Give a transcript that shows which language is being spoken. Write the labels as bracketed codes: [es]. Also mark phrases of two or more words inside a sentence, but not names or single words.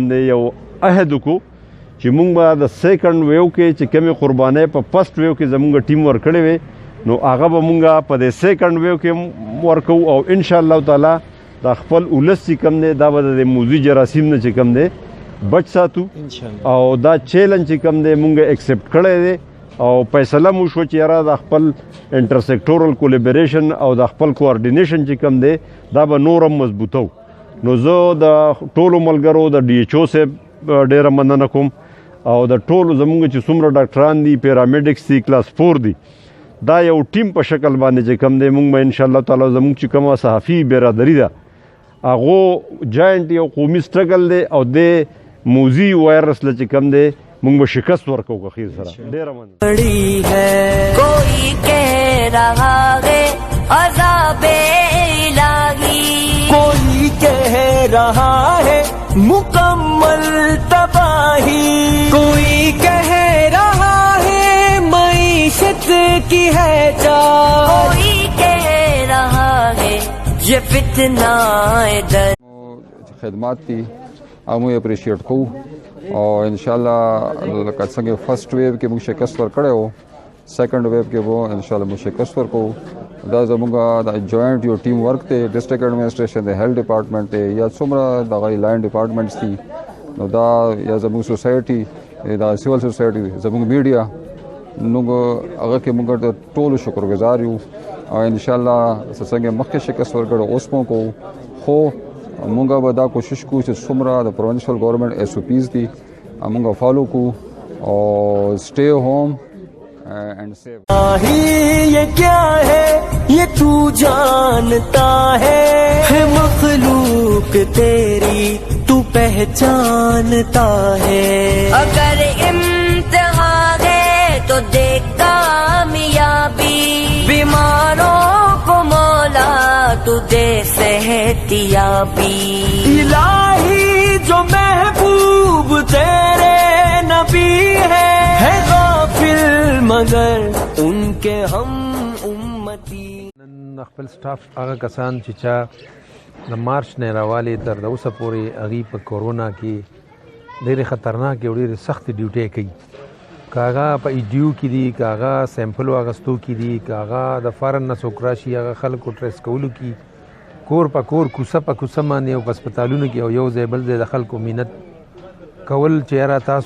[ps] دی یو عهد وکړو چې مونږ به د [en] second wave [ps] کې چې کومې قربانۍ په [en] first wave [ps] کې زمونږ ټیم ورکړی وي نو هغه به مونږ په دې [en] second wave [ps] کې ورکوو او [ar] ان شاء الله تعالی [ps] دا خپل ولس چې کوم دی دا به د موضوع جراثیم نه چې کوم دی بچ ساتو او دا چیلنج چې کوم دی مونږ ایکسپټ کړی دی او فیصله مو شو چې یاره د خپل [en] inter sectoral collaboration [ps] او د خپل کوارډینیشن چې کوم دی دا به نور هم مضبوطو. نو زه د ټولو ملګرو د डी एच او صاحب ډیره مننه کوم او د ټولو زمونږ چې څومره ډاکټران دي پیرامیډکس دي کلاس 4 دي دا یو ټیم په شکل باندې چې کوم دی مونږ به [ar] ان شاء الله تعالی [ps] زمونږ چې کومه صحافي برادری ده هغه جاینټ یو قومي سټرګل دی او د موزي وایرس له چې کم دی موږ به شکست ورکو که خیر سره ډېره مننه [ur] کوئی کہہ رہا ہے عذاب الٰہی, کوئی کہہ رہا ہے مکمل تباہی، کوئی کہہ رہا ہے معیشت کی ہے چاہ, کوئی کہہ رہا ہے یہ فتنہ در [ps] خدمات دي او موږ اپریشیټ کوو او [ar] ان شاء الله [ps] لکه څنګه [en] first wave [ps] کې موږ شکست ورکړی وو [en] second wave [ps] کې به [ar] ان شاء [ps] الله موږ شکست ورکوو دا زموږ د جوائنټ یو [en] team work [ps] دی [en] district administration [ps] د [en] health department [ps] دی یا څومره دغه [en] line departments [ps] دي نو دا یا زموږ سوسایټي دا [en] civil society [ps] زموږ میډیا نو هغه کې موږ د ټولو شکرګزار یو او [ar] ان شاء الله [ps] څنګه مخکې شکست ورکړو اوس مو کو خو مونږ به دا کوشش کوو چې څومره د [en] provincial government SOPs [ps] دي مونږ فالو کوو او [en] stay home and save [ur] یہ کیا ہے یہ تو جانتا ہے مخلوق تیری تو پہچانتا ہے, اگر امتحان ہے تو دیکھ کامیابی، بیماروں کو مولا تو دے صحت یابی, الٰہی جو محبوب تیرے نبی ہیں غافل مگر ان کے ہم امتی. [ps] نن خپل سټاف هغه کسان چې چا د مارچ نه راوالي تر اوسه پورې هغې په کورونا کې ډېرې خطرناکې او ډېرې سختې ډیوټۍ کوي که هغه په ایډیو کې دي که هغه سیمپلو اخیستو کې دي که هغه د فارن نه څوک راشي هغه خلکو ټریس کولو کې کور په کور کوڅه په کوڅه باندې او په هسپتالونو کې او یو ځای بل ځای د خلکو مینت کول چې یاره تاسو